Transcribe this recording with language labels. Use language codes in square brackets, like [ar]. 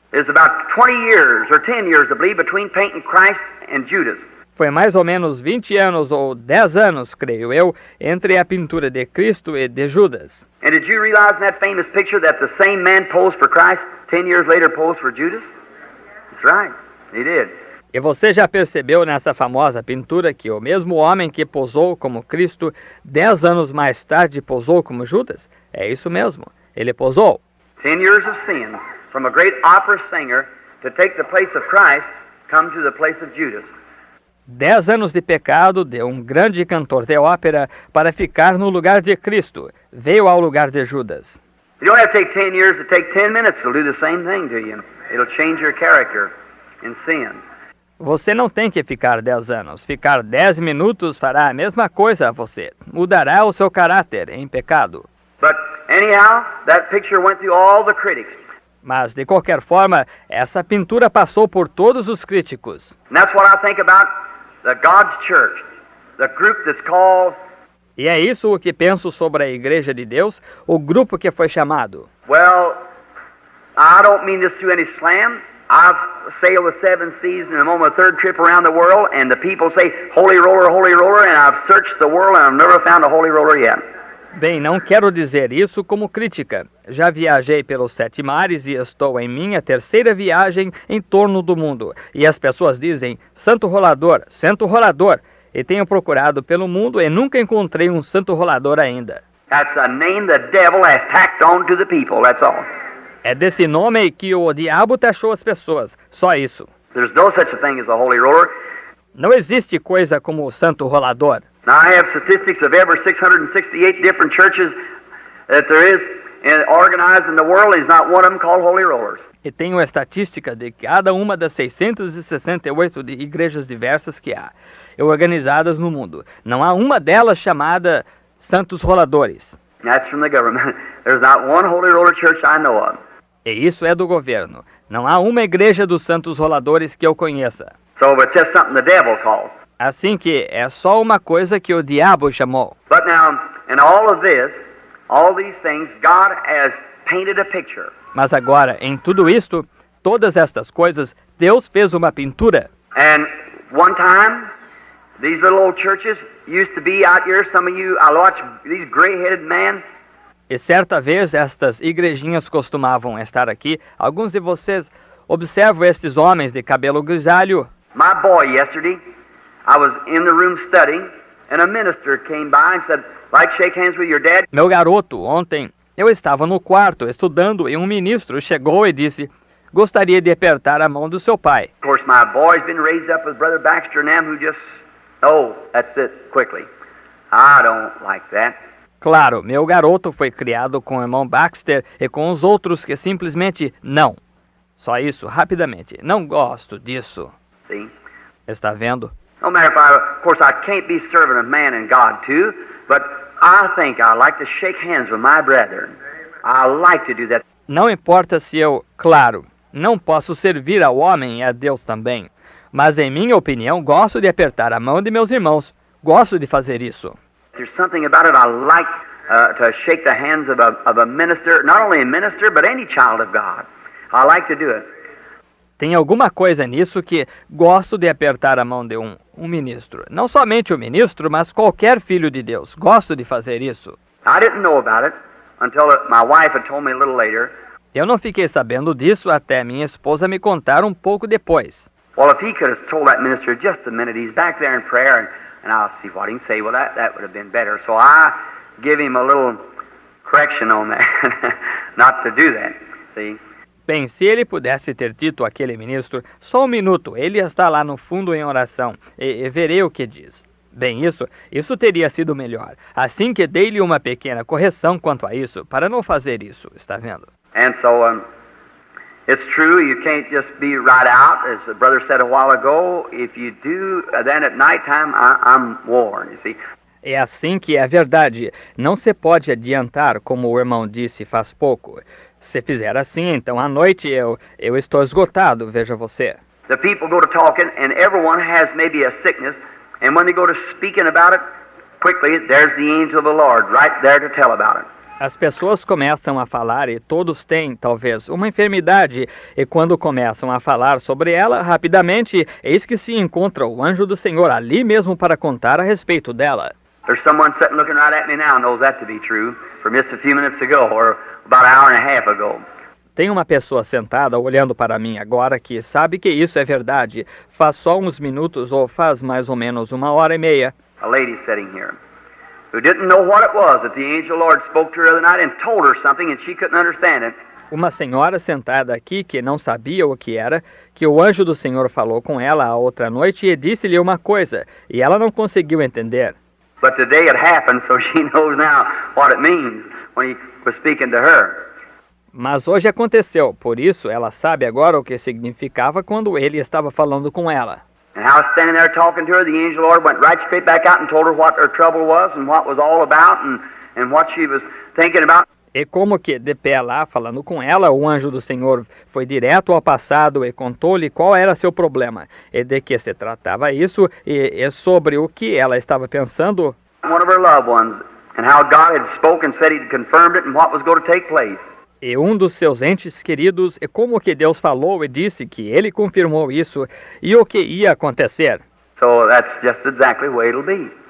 [en] It's about 20 years or 10 years, I believe, between painting Christ and Judas. [pt] Foi mais ou menos 20 anos ou 10 anos, creio eu, entre a pintura de Cristo e de Judas. [en] And did you realize in that famous picture that the same man posed for Christ 10 years later posed for Judas? That's right, he did. [pt] E você já percebeu nessa famosa pintura que o mesmo homem que posou como Cristo, 10 anos mais tarde posou como Judas? É isso mesmo, ele posou. [en] 10 years of sin, from a great opera singer to take the place of Christ, come to the place of Judas. [pt] 10 anos de pecado de um grande cantor de ópera para ficar no lugar de Cristo. Veio ao lugar de Judas. [en] You don't have to take 10 years to take 10 minutes. It'll do the same thing to you. It'll change your character in sin. [pt] Você não tem que ficar 10 anos. Ficar 10 minutos fará a mesma coisa a você. Mudará o seu caráter em pecado. [en] But anyhow, that picture went through all the critics. [pt] Mas, de qualquer forma, essa pintura passou por todos os críticos. [en] And that's what I think about the God's church, the group that's called, [pt] E é isso o que penso sobre a Igreja de Deus, o grupo que foi chamado. [en] well, I don't mean this through any slam. I've sailed the 7 seas and I'm on my 3rd trip around the world, and the people say, holy roller, and I've searched the world and I've never found a holy roller yet. [pt] Bem, não quero dizer isso como crítica. Já viajei pelos 7 mares e estou em minha 3ª viagem em torno do mundo. E as pessoas dizem, santo rolador, e tenho procurado pelo mundo e nunca encontrei um santo rolador ainda. [en] That's a name the devil has tacked on to the people, that's all. [pt] É desse nome que o diabo taxou as pessoas, só isso. [en] There's no such a thing as a holy roller. [pt] Não existe coisa como o santo rolador. [en] Now, I have statistics of every 668 different churches that there is organized in the world. There's not one of them called holy rollers. [pt] E tenho a estatística de cada uma das 668 igrejas diversas que há, organizadas no mundo. Não há uma delas chamada santos roladores. [en] That's from the government. There's not one holy roller church I know of. [pt] E isso é do governo. Não há uma igreja dos santos roladores que eu conheça. [en] So it's just something the devil calls. [pt] Assim que é só uma coisa que o diabo chamou. [en] But now, in all of this, all these things, God has painted a picture. [pt] Mas agora, em tudo isto, todas estas coisas, Deus fez uma pintura. [en] And one time, these little old churches used to be out here. Some of you, I watch these gray-headed men. [pt] E certa vez estas igrejinhas costumavam estar aqui. Alguns de vocês observam estes homens de cabelo grisalho. [en] My boy yesterday, I was in the room studying, and a minister came by and said, like shake hands with your dad. [pt] Meu garoto, ontem eu estava no quarto estudando e um ministro chegou e disse, gostaria de apertar a mão do seu pai. [en] Of course, my boy's been raised up with Brother Baxter and them who just, oh, that's it, quickly. I don't like that. [pt] Claro, meu garoto foi criado com o irmão Baxter e com os outros que simplesmente não. Só isso, rapidamente. Não gosto disso. [en] See? [pt] Está vendo? [en] No matter if of course, I can't be serving of man and God too, but I think I like to shake hands with my brethren. I like to do that. [pt] Não importa se eu, claro, não posso servir ao homem e a Deus também, mas em minha opinião, gosto de apertar a mão de meus irmãos. Gosto de fazer isso. [en] There's something about it I like to shake the hands of a minister, not only a minister, but any child of God. I like to do it. [pt] Tem alguma coisa nisso que gosto de apertar a mão de um ministro. Não somente o ministro, mas qualquer filho de Deus. Gosto de fazer isso. [en] I didn't know about it until my wife had told me a little later. [pt] Eu não fiquei sabendo disso até minha esposa me contar um pouco depois. [en] Well, if he could have told that minister just a minute, he's back there in prayer, and I'll see what he can say. Well, that would have been better. So I give him a little correction on that, not to do that, see. [pt] Bem, se ele pudesse ter dito àquele ministro, só um minuto, ele está lá no fundo em oração, e verei o que diz. Bem, isso teria sido melhor. Assim que dei-lhe uma pequena correção quanto a isso, para não fazer isso, está vendo? [en] And so, it's true, you can't just be right out, as the brother said a while ago. If you do, then at nighttime, I'm warned, you see. [pt] É assim que é verdade. Não se pode adiantar, como o irmão disse faz pouco. Se fizer assim, então à noite eu estou esgotado, veja você. [en] The people go to talking, and everyone has maybe a sickness, and when they go to speaking about it, quickly, there's the angel of the Lord right there to tell about it. [pt] As pessoas começam a falar e todos têm, talvez, uma enfermidade, e quando começam a falar sobre ela, rapidamente, eis que se encontra o anjo do Senhor ali mesmo para contar a respeito dela. [en] There's someone sitting looking right at me now knows that to be true from just a few minutes ago, or about an hour and a half ago. [pt] Tem uma pessoa sentada olhando para mim agora que sabe que isso é verdade. Faz só uns minutos ou faz mais ou menos 1h30. [en] A lady sitting here who didn't know what it was that the angel Lord spoke to her the other night and told her something and she couldn't understand it. [pt] Uma senhora sentada aqui que não sabia o que era, que o anjo do Senhor falou com ela a outra noite e disse-lhe uma coisa, e ela não conseguiu entender. [en] But today it happened, so she knows now what it means when he was speaking to her. [pt] Mas hoje aconteceu, por isso ela sabe agora o que significava quando ele estava falando com ela. [en] And I was standing there talking to her, the angel Lord went right straight back out and told her what her trouble was and what was all about and what she was thinking about. [pt] E como que, de pé lá, falando com ela, o anjo do Senhor foi direto ao passado e contou-lhe qual era seu problema, e de que se tratava isso, e sobre o que ela estava pensando. [en] One of her loved ones, and how God had spoken, said He'd confirmed it, and what was going to take place. [pt] E um dos seus entes queridos, e como que Deus falou e disse que ele confirmou isso, e o que ia acontecer. [en] So that's just exactly the way it'll be.